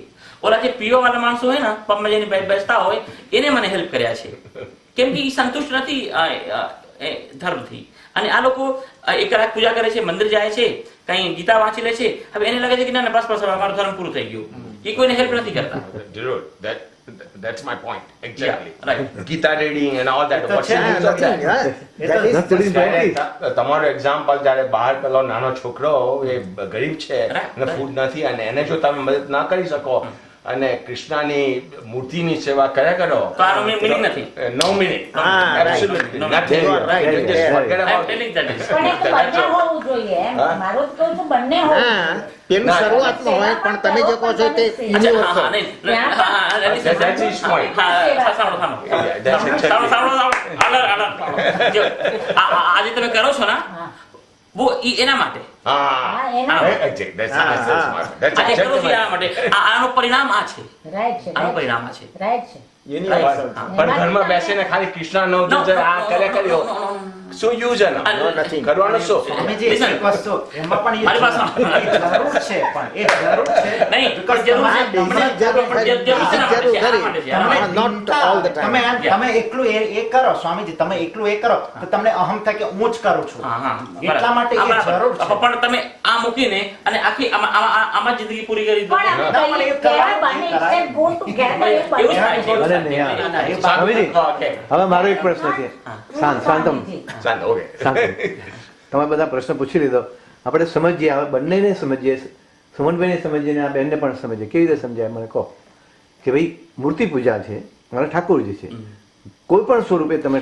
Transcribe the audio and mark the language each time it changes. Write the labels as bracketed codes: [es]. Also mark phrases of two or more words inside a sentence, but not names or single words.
[gu] ઓલા જે પીવા વાળા માણસો હોય ને, પબમાં જઈને બેસતા હોય, એને મને હેલ્પ કર્યા છે કેમ કે એ સંતુષ્ટ નથી ધર્મથી. અને આ લોકો એક કલાક પૂજા કરે છે, મંદિર જાય છે, કઈ ગીતા વાંચી લે છે, હવે એને લાગે છે કે ના બસ અમારું ધર્મ પૂરું થઈ ગયું. એ કોઈને હેલ્પ નથી કરતા. જરૂર. [en] That's my point. Exactly. Yeah, right. Gita reading and all that. What's the use of that? That's [gu] તમારો એક્ઝામ્પલ જ્યારે બહાર પેલો નાનો છોકરો એ ગરીબ છે [en] Right, [gu] અને ફૂડ નથી અને એને જો તમે મદદ ના કરી શકો અને કૃષ્ણની મૂર્તિની સેવા કર્યા કરો તો આનો meaning નથી. [en] No meaning. [gu] હા, right. [en] Absolutely No, nothing. you are right. You just Yeah. forget I am about telling it. that is. [gu] પણ એ તો બંને હોવું જોઈએ એમ. હા? મારું જ કહું છું, બંને હોવું હા જોઈએ. પેલું ના, શરૂઆતનું હોય પણ તમે જે કહો છો તે અચ્છા, હા, [en] universal. [gu] નહીં, [en] That's his point. [gu] સાંભળો. [en] Yeah, that's exactly. [gu] જો, આજે તમે કરો છો ને હા. वो એના માટે Ah, એના [en] exactly. That's [gu] આજે [en] exactly [gu] કરો છો એના [en] right. [gu] માટે આનું પરિણામ આ છે. રાઈટ છે, આનું પરિણામ આ છે. રાઈટ છે. [en] Universal. [gu] પણ ઘરમાં બેસીને ખાલી કૃષ્ણનો જો આ કર્યા કર્યો શું યુઝ એનો [en] No, nothing. [gu] કરવાનું શું સ્વામીજી, [en] Listen. [gu] એક વસ્તુ એમાં પણ મારી પાસે એ જરૂર છે, પણ એ જરૂર છે નહીં, [en] because [gu] જરૂર તમારે છે. Basic જરૂર ખરી. Basic જરૂર ખરી. તમે [en] Not all the time. [gu] તમે એકલું એ કરો સ્વામીજી, તમે એકલું એ કરો તો તમને અહમ થાય કે હું જ કરું છું. હા, હા, એટલા માટે એ બરાબર. જરૂર છે. પણ તમે આ મૂકીને અને આખી આમાં જિંદગી પૂરી કરી દીધી. પણ ના, પણ આપણે એ કહીએ, કરાય, બંને એ કરાય. [en] instead go together, [gu] એ એવું જ થાય છે. અરે નહીં, હા. ના, એ સ્વામીજી, [en] Okay. [gu] હવે મારો એક પ્રશ્ન છે. શાંતમ શાંત, okay. તમે બધા પ્રશ્ન પૂછી લીધો. આપણે સમજીએ, હવે બંનેને સમજીએ, સુમનભાઈને સમજીએ, આ બેનને પણ સમજીએ. કેવી રીતે સમજાય મને કહો કે ભાઈ મૂર્તિ પૂજા છે, મારા ઠાકોરજી છે, કોઈ પણ સ્વરૂપે તમે